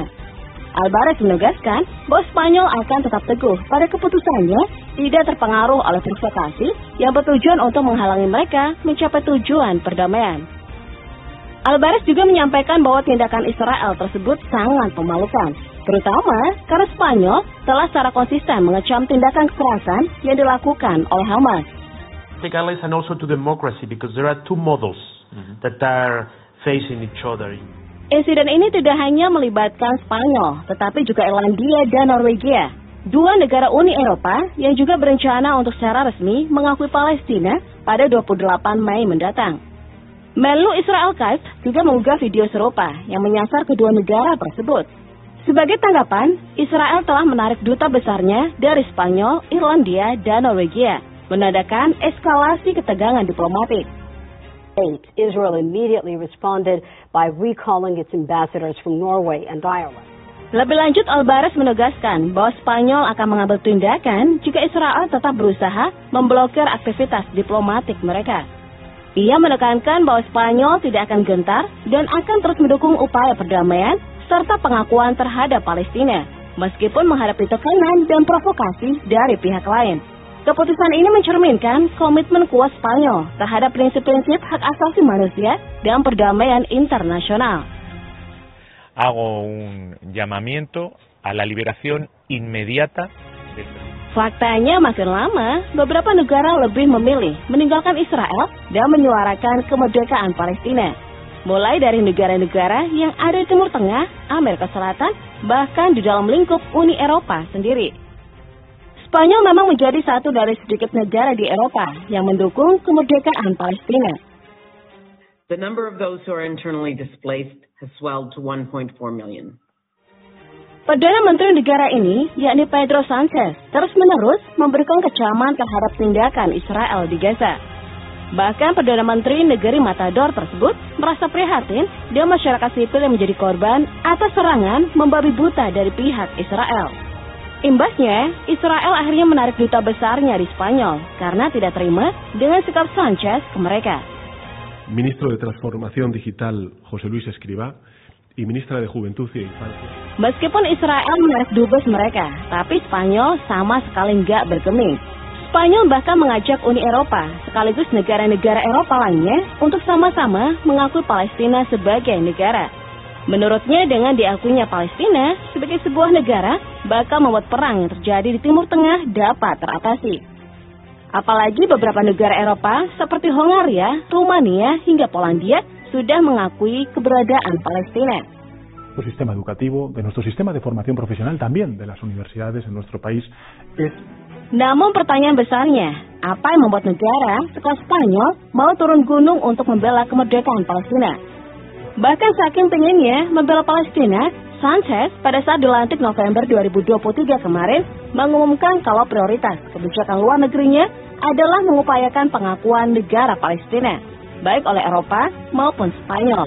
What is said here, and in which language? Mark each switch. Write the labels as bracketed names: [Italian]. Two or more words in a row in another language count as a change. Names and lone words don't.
[Indonesian] Álvarez menegaskan bahwa Spanyol akan tetap teguh pada keputusannya, tidak terpengaruh oleh provokasi yang bertujuan untuk menghalangi mereka mencapai tujuan perdamaian. Álvarez juga menyampaikan bahwa tindakan Israel tersebut sangat memalukan, terutama karena Spanyol telah secara konsisten mengecam tindakan kekerasan yang dilakukan oleh Hamas. [English] And also to democracy, because there are two models that are facing each other. [Indonesian] Insiden ini tidak hanya melibatkan Spanyol, tetapi juga Irlandia dan Norwegia, dua negara Uni Eropa yang juga berencana untuk secara resmi mengakui Palestina pada 28 Mei mendatang. Menlu Israel Katz juga mengunggah video serupa yang menyasar kedua negara tersebut. Sebagai tanggapan, Israel telah menarik duta besarnya dari Spanyol, Irlandia, dan Norwegia, menandakan eskalasi ketegangan diplomatik. [English] Israel immediately responded by recalling its ambassadors from Norway and Ireland. [Indonesian] Lebih lanjut, Álvarez menegaskan bahwa Spanyol akan mengambil tindakan jika Israel tetap berusaha memblokir aktivitas diplomatik mereka. Ia menekankan bahwa Spanyol tidak akan gentar dan akan terus mendukung upaya perdamaian serta pengakuan terhadap Palestina, meskipun menghadapi tekanan dan provokasi dari pihak lain. Keputusan ini mencerminkan komitmen kuat Spanyol terhadap prinsip-prinsip hak asasi manusia dan perdamaian internasional. [Spanish] Hago un llamamiento a la liberación inmediata. [Indonesian] Faktanya makin lama, beberapa negara lebih memilih meninggalkan Israel dan menyuarakan kemerdekaan Palestina. Mulai dari negara-negara yang ada di Timur Tengah, Amerika Selatan, bahkan di dalam lingkup Uni Eropa sendiri. Spanyol memang menjadi satu dari sedikit negara di Eropa yang mendukung kemerdekaan Palestina. [English] The number of those who are internally displaced has swelled to 1.4 million. [Indonesian] Perdana Menteri negara ini, yakni Pedro Sánchez, terus-menerus memberikan kecaman terhadap tindakan Israel di Gaza. Bahkan Perdana Menteri negeri Matador tersebut merasa prihatin dan masyarakat sipil yang menjadi korban atas serangan membabi buta dari pihak Israel. Imbasnya, Israel akhirnya menarik duta besarnya di Spanyol karena tidak terima dengan sikap Sánchez ke mereka. [Spanish] Ministro de Transformación Digital José Luis Escrivá y Ministra de Juventud y Infancia. [Indonesian] Meskipun Israel menarik dubes mereka, tapi Spanyol sama sekali nggak bergeming. Spanyol bahkan mengajak Uni Eropa sekaligus negara-negara Eropa lainnya untuk sama-sama mengakui Palestina sebagai negara. Menurutnya, dengan diakuinya Palestina sebagai sebuah negara bakal membuat perang yang terjadi di Timur Tengah dapat teratasi. Apalagi beberapa negara Eropa seperti Hongaria, Rumania, hingga Polandia sudah mengakui keberadaan Palestina. [Spanish] nuestro sistema educativo, de nuestro sistema de formación profesional, también de las universidades en nuestro país, es... [Indonesian] Namun pertanyaan besarnya, apa yang membuat negara sekelas Spanyol mau turun gunung untuk membela kemerdekaan Palestina? Bahkan saking pengennya membela Palestina, Sanchez pada saat dilantik November 2023 kemarin mengumumkan kalau prioritas kebijakan luar negerinya adalah mengupayakan pengakuan negara Palestina, baik oleh Eropa maupun Spanyol.